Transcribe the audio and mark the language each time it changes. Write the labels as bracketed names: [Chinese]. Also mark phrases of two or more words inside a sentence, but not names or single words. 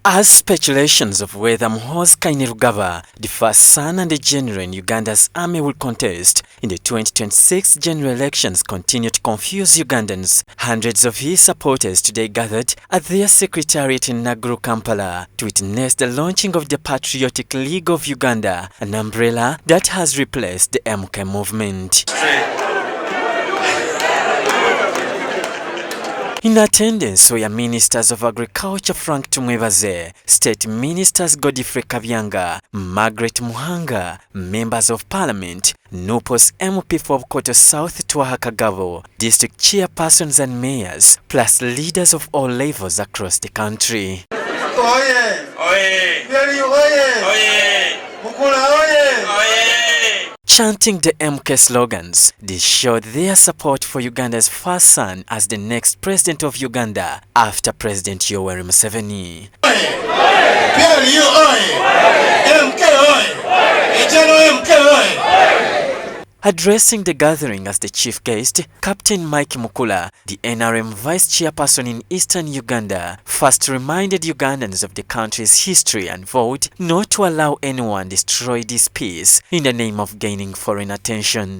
[English] As speculations of whether Muhoozi Kainerugaba, the first son and the general in Uganda's army, will contest in the 2026 general elections continue to confuse Ugandans, hundreds of his supporters today gathered at their secretariat in Naguru, Kampala, to witness the launching of the Patriotic League of Uganda, an umbrella that has replaced the MK movement. In attendance were Ministers of Agriculture Frank Tumwebaze, State Ministers Godfrey Kabyanga, Margaret Muhanga, Members of Parliament, NUPO's MP for Koto South Twaha Kagabo, District Chairpersons and Mayors, plus leaders of all levels across the country. Oye! Oye! Oye! Oye! Mukula oye! Oye! Chanting the MK slogans, they showed their support for Uganda's first son as the next president of Uganda after President Yoweri Museveni. Addressing the gathering as the chief guest, Captain Mike Mukula, the NRM vice chairperson in eastern Uganda, first reminded Ugandans of the country's history and vowed not to allow anyone destroy this peace in the name of gaining foreign attention.